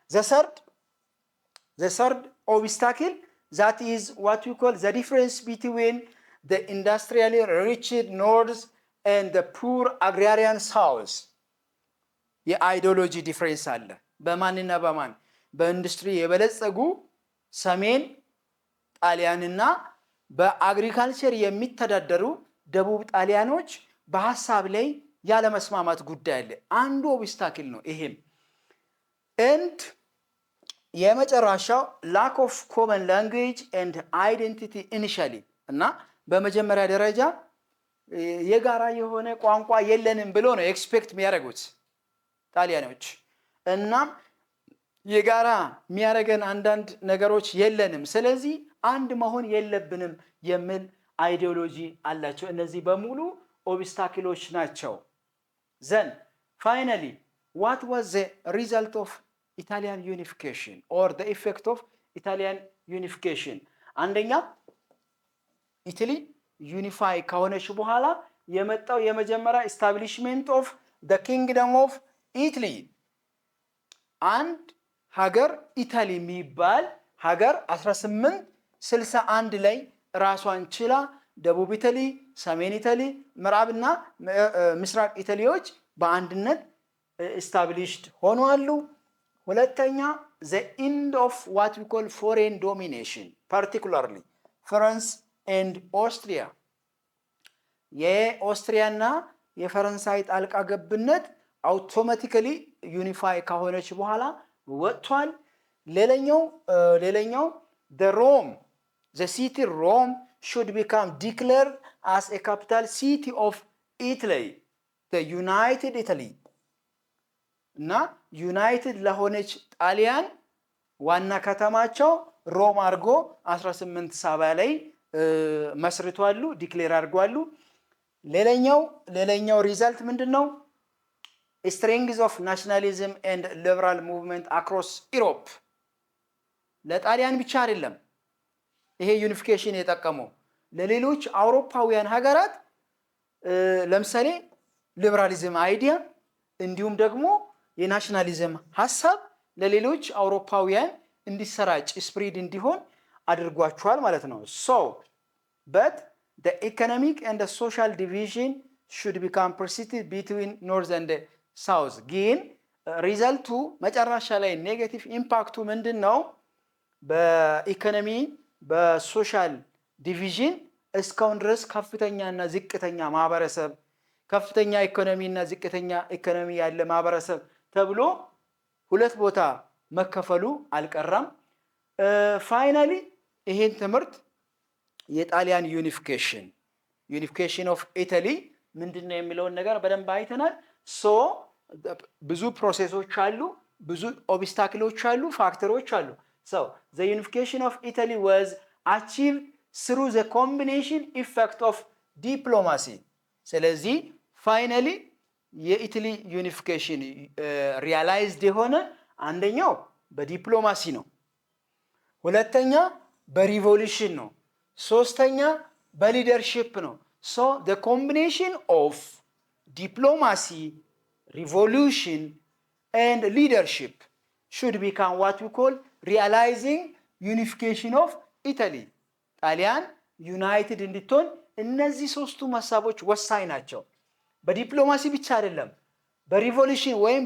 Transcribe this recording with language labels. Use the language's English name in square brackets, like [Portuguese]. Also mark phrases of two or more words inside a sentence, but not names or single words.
[English] the third obstacle that is what we call the difference between the industrially rich north and the poor agrarian south [Amharic] የአይዲዮሎጂ ዲፍረንስ አለ። በማንና በማን በኢንዱስትሪ የበለጸጉ ሰሜን ጣሊያንና በአግሪካልቸር የሚተዳደሩ ደቡብ ጣሊያኖች በሐሳብ ላይ ያለ መስማማት ጉዳይ አለ። አንዱ ኦብስታክል ነው [English] ይሄም። and የመጨረሻው lack of common language and identity initially [Amharic] እና በመጀመሪያ ደረጃ የጋራ የሆነ ቋንቋ የለንም ብሎ ነው ኤክስፔክት የሚያደርጉት ጣሊያኖች። እና የጋራ የሚያደርገን አንዳንድ ነገሮች የለንም፣ ስለዚህ አንድ መሆን የለብንም የሚል አይዲዮሎጂ አላቸው። እነዚህ በሙሉ ኦብስታክሎች ናቸው። [English] then finally what was the result of Italian unification or the effect of Italian unification? [Amharic] አንደኛ ኢታሊ ዩኒፋይ ከሆነች በኋላ የመጣው የመጀመሪያ [English] establishment of the kingdom [Amharic] of Italy። አንድ ሀገር ኢታሊ የሚባል ሀገር 1861 ላይ ራሷን ችላ ደቡብ ኢታሊ፣ ሰሜን ኢታሊ፣ ምዕራብና ምስራቅ ኢታሊዎች በአንድነት established ሆነዋል። ሁለተኛ [English] the end of what we call foreign domination particularly France and Austria [Amharic] የኦስትሪያና የፈረንሳይ ጣልቃ ገብነት አውቶማቲካሊ ዩኒፋይ ከሆነች በኋላ ወጥቷል። ሌላኛው [English] the city Rome should become declared as a capital city of Italy, the United Italy [Amharic] እና ዩናይትድ ለሆነች ጣሊያን ዋና ከተማቸው ሮም አድርጎ 1870 ላይ መስርቷሉ፣ ዲክሌር አድርጓሉ። ሌላኛው ሪዛልት ምንድነው? [English] strength of nationalism and liberal movement across Europe። [Amharic] ለጣሊያን ብቻ አይደለም ይሄ ዩኒፊኬሽን የጠቀመው ለሌሎች አውሮፓውያን ሀገራት ለምሳሌ ሊበራሊዝም አይዲያ እንዲሁም ደግሞ የናሽናሊዝም ሐሳብ ለሌሎች አውሮፓውያን እንዲሰራጭ ስፕሪድ እንዲሆን አድርጓቸዋል ማለት ነው። [English] so but the economic and the social division should become persisted between north and the south። [Amharic] ግን ሪዛልቱ መጨረሻ ላይ ኔጌቲቭ ኢምፓክቱ ምንድነው? በኢኮኖሚ በሶሻል ዲቪዥን እስካሁን ድረስ ከፍተኛና ዝቅተኛ ማህበረሰብ፣ ከፍተኛ ኢኮኖሚና ዝቅተኛ ኢኮኖሚ ያለ ማህበረሰብ ተብሎ ሁለት ቦታ መከፈሉ አልቀረም። ፋይናሊ ይሄን ትምህርት የጣሊያን [English] unification of Italy [Amharic] ምንድነው የሚለውን ነገር በደንብ አይተናል። ሶ ብዙ ፕሮሴሶች አሉ፣ ብዙ ኦብስታክሎች አሉ፣ ፋክተሮች አሉ። [English] so the unification of Italy was achieved through the combination effect of diplomacy። [Amharic] ስለዚህ ፋይናሊ የኢታሊ ዩኒፊኬሽን ሪያላይዝድ የሆነ አንደኛው በዲፕሎማሲ ነው፣ ሁለተኛ በሪቮሉሽን ነው፣ ሶስተኛ በሊደርሺፕ ነው። [English] so the combination of diplomacy, revolution and leadership should become what we call realizing unification [Amharic] of Italy። ጣሊያን ዩናይትድ እንድትሆን እነዚህ ሶስቱ ሐሳቦች ወሳኝ ናቸው። በዲፕሎማሲ ብቻ አይደለም፣ በሪቮሉሽን ወይም